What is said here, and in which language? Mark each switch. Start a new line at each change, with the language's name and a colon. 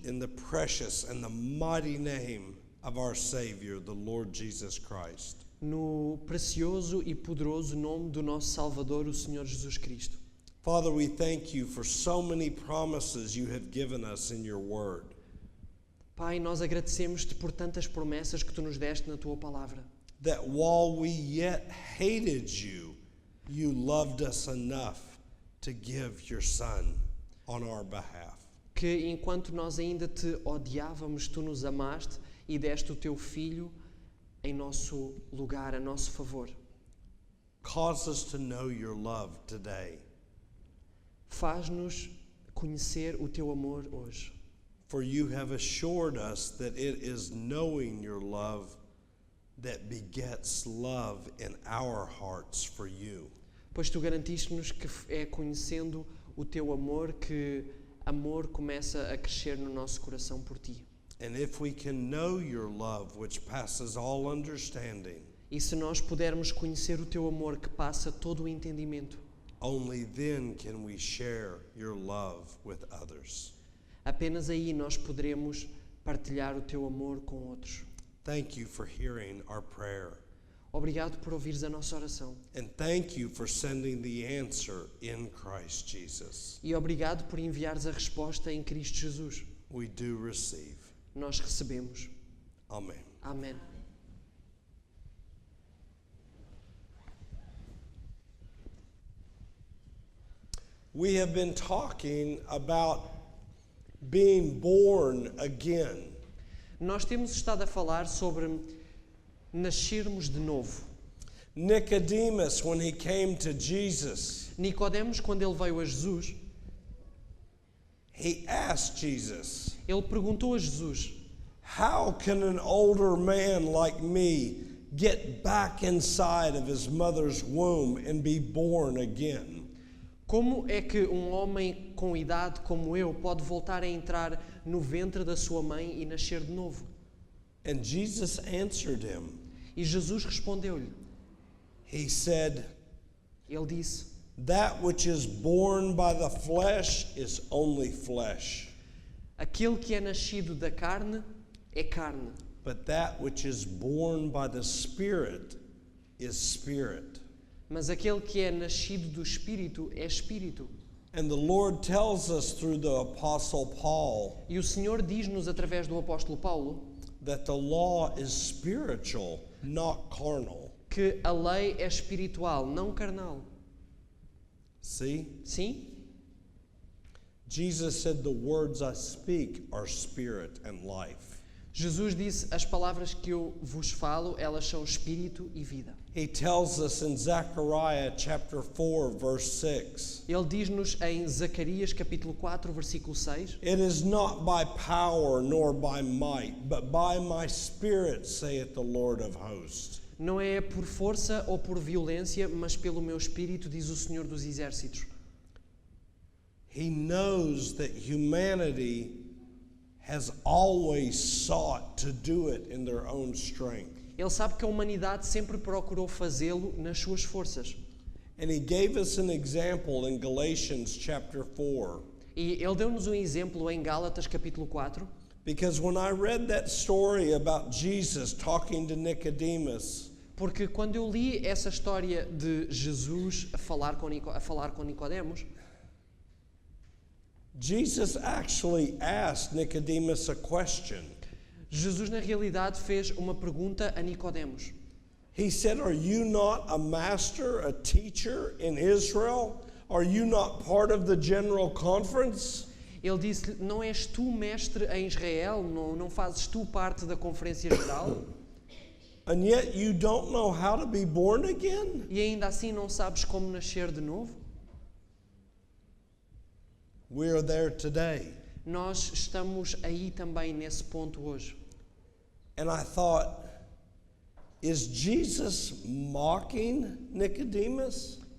English: in the precious and the mighty name of our Savior, the Lord Jesus Christ.
Portuguese: no precioso e poderoso nome do nosso Salvador, o Senhor Jesus Cristo.
English: Father, we thank you for so many promises you have given us in your word.
Portuguese: Pai, nós agradecemos-te por tantas promessas que Tu nos deste na Tua palavra.
English: That while we yet hated you, you loved us enough to give your Son on our behalf.
Portuguese: Que enquanto nós ainda Te odiávamos, Tu nos amaste e deste o Teu Filho em nosso lugar, a nosso favor.
English: Cause us to know your love today.
Portuguese: Faz-nos conhecer o Teu amor hoje.
English: For you have assured us that it is knowing your love that begets love in our hearts for you.
Portuguese: Pois Tu garantiste-nos que é conhecendo o Teu amor que amor começa a crescer no nosso coração por Ti.
English: And if we can know your love, which passes all understanding,
Portuguese: E se nós pudermos conhecer o Teu amor que passa todo o entendimento,
English: only then can we share your love with others.
Portuguese: apenas aí nós poderemos partilhar o Teu amor com outros.
English: Thank you for hearing our prayer.
Portuguese: Obrigado por ouvires a nossa oração.
English: And thank you for sending the answer in Christ Jesus.
Portuguese: E obrigado por enviares a resposta em Cristo Jesus.
English: We do receive.
Portuguese: Nós recebemos.
English: Amen.
Portuguese: Amém.
English: We have been talking about being born again.
Portuguese: Nós temos estado a falar sobre nascermos de novo.
English: Nicodemus, when he came to Jesus,
Portuguese: Nicodemos, quando ele veio a Jesus,
English: he asked Jesus,
Portuguese: ele perguntou a Jesus:
English: how can an older man like me get back inside of his mother's womb and be born again?
Portuguese: como é que homem com idade como eu pode voltar a entrar no ventre da sua mãe e nascer de novo?
English: And Jesus answered him.
Portuguese: E Jesus respondeu-lhe.
English: He said,
Portuguese: Ele disse:
English: that which is born by the flesh is only flesh,
Portuguese: aquele que é nascido da carne é carne,
English: but that which is born by the Spirit is spirit.
Portuguese: mas aquele que é nascido do Espírito é Espírito.
English: And the Lord tells us through the Apostle Paul
Portuguese: E o Senhor diz-nos através do apóstolo Paulo
English: that the law is spiritual, not carnal.
Portuguese: que a lei é espiritual, não carnal.
English: See?
Portuguese: Sim?
English: Jesus said, the words I speak are spirit and life.
Portuguese: Jesus disse: as palavras que eu vos falo, elas são espírito e vida.
English: He tells us in Zechariah chapter 4 verse 6,
Portuguese: Ele diz-nos em Zacarias capítulo 4, versículo 6:
English: it is not by power nor by might, but by my spirit, saith the Lord of hosts.
Portuguese: não é por força ou por violência, mas pelo meu espírito, diz o Senhor dos Exércitos.
English: He knows that humanity has always sought to do it in their own strength.
Portuguese: Ele sabe que a humanidade sempre procurou fazê-lo nas suas forças.
English: And he gave us an example in Galatians chapter 4.
Portuguese: E ele deu-nos um exemplo em Gálatas capítulo 4,
English: Because when I read that story about Jesus talking to Nicodemus,
Portuguese: porque quando eu li essa história de Jesus a falar com Nicodemos,
English: Jesus actually asked Nicodemus a question.
Portuguese: Jesus na realidade fez uma pergunta a Nicodemos.
English: He said, are you not a master, a teacher in Israel? Are you not part of the general conference?
Portuguese: Ele disse: não és tu mestre em Israel? Não fazes tu parte da conferência geral?
English: And yet you don't know how to be born again?
Portuguese: E ainda assim não sabes como nascer de novo?
English: We are there today.
Portuguese: Nós estamos aí também nesse ponto hoje.
English: And I thought, is Jesus mocking Nicodemus?